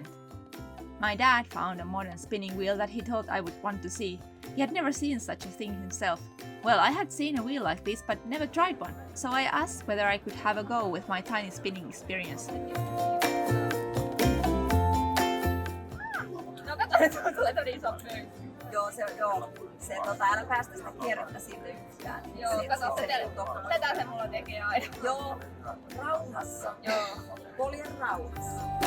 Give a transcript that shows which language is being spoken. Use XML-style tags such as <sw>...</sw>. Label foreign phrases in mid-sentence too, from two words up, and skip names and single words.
<en>My dad found a modern spinning wheel that he thought I would want to see. He had never seen such a thing himself. Well, I had seen a wheel like this but never tried one, so I asked whether I could have a go with my tiny spinning experience.</en> <fi>No kato, tulee tämmönen iso pöykky. Joo, älä päästä sitä kierrettä sinne yhtään. Joo, kato, tätä se mulla tekee aina. Joo, rauhassa. Joo. Poljen rauhassa.</fi>